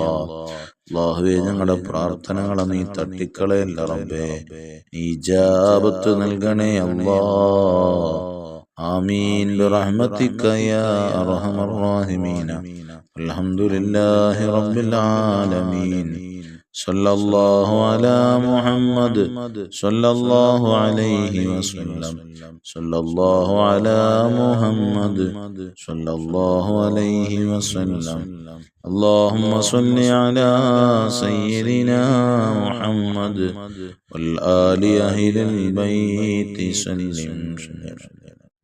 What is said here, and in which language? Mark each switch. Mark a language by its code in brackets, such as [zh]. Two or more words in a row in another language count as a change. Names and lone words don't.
[ml] അല്ലാഹുവേ, ഞങ്ങളുടെ പ്രാർത്ഥനകളെ നീ തട്ടിക്കളയല്ല റബ്ബേ. ഇജാബത്ത് നൽകണേ അല്ലാ. [ar] آمين برحمتك يا أرحم الراحمين. الحمد لله رب العالمين. صلى الله على محمد صلى الله عليه وسلم صلى الله على محمد صلى الله عليه وسلم اللهم صل على سيدنا محمد والآل أهل البيت سلم